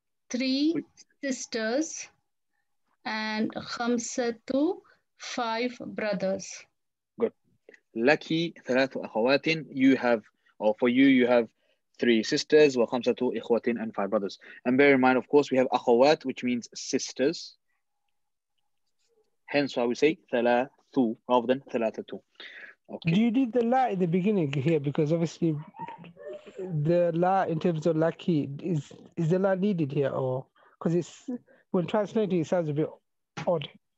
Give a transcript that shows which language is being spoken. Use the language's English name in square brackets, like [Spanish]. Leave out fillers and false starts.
[English] three sisters and خمسة 5 brothers. Good. [Arabic] Laki ثلاث أخوات. [English] You have, or for you have 3 sisters, [Arabic] وخمسة إخوة, [English] and 5 brothers. And bear in mind, of course, we have أخوات, which means sisters. Hence why we say ثلاث rather than ثلاثة. Okay. Do you need the la in the beginning here? Because obviously the la in terms of lucky, is the la needed here, or because it's when translating it sounds a bit odd.